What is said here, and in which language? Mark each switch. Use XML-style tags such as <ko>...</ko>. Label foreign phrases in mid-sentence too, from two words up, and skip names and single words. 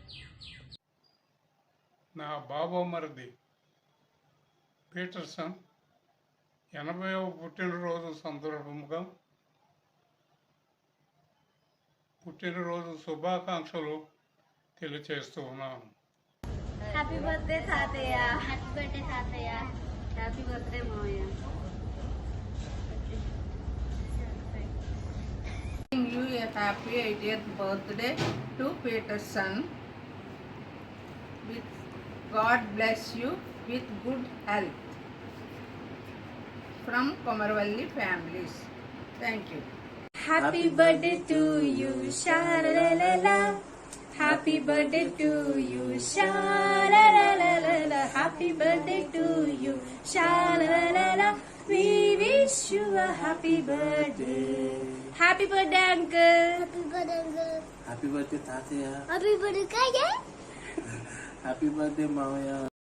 <te>నా బాబోమరిది పీటర్సన్ 80వ పుట్టినరోజు సందర్భంగా పుట్టినరోజు శుభాకాంక్షలు తెలియచేస్తూ ఉన్నాను.</te> <en>happy birthday తాతయ్య. happy birthday తాతయ్య. happy birthday మావయ్య. You a happy 80th birthday to Peterson. With God bless you with good health from Komarvalli families. Thank you. Happy birthday to you, sha-la-la-la-la. Happy birthday to you, sha-la-la-la-la. Happy birthday to you, sha-la-la-la-la. We wish you a happy birthday. Happy birthday, uncle. Happy birthday, uncle. happy birthday తాతయ్య. Happy birthday, Kaya. happy birthday మావయ్య.</en>